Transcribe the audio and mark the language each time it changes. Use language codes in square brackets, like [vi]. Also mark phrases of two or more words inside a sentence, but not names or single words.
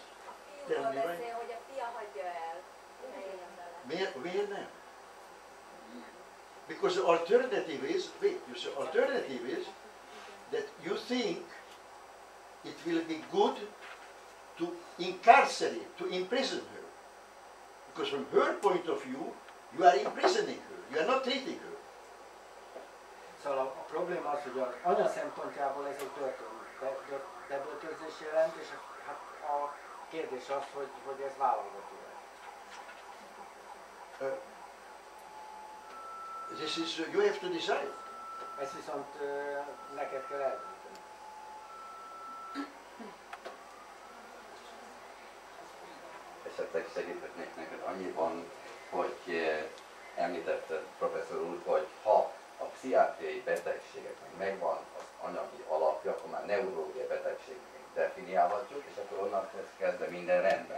[en] Tell me why. [hu] Hogy a fia hagyja el. Miért nem? [en] Because the alternative is, that you think it will be good to incarcerate, to imprison her. Because from her point of view, you are imprisoning her, you are not treating her. [hu] Szóval a probléma az, hogy az anya szempontjából ez egy bebörtönzés jelent, és hát a kérdés az, hogy ez vállalható-e. [en] This is, you have to decide. [hu] Ezt viszont neked kell eldönteni. Esetleg segíthetnék neked annyiban, hogy említette professzor úr, hogy ha a pszichiátriai betegségeknek megvan az anyagi alapja, akkor már neurológiai betegségnek definiálhatjuk, és akkor onnan kezdve minden rendben.